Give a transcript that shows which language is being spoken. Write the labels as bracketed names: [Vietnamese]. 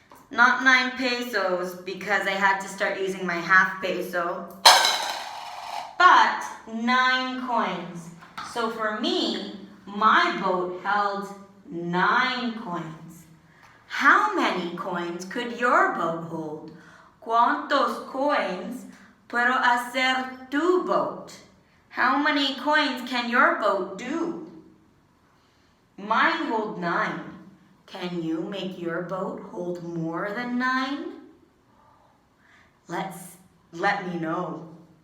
[English] Not 9 pesos because I had to start using my half peso, but 9 coins. So for me, my boat held 9 coins. How many coins could your boat hold? [Spanish] ¿Cuántos coins puedo hacer tu boat? [English] How many coins can your boat do? Mine hold 9. Can you make your boat hold more than 9? Let me know.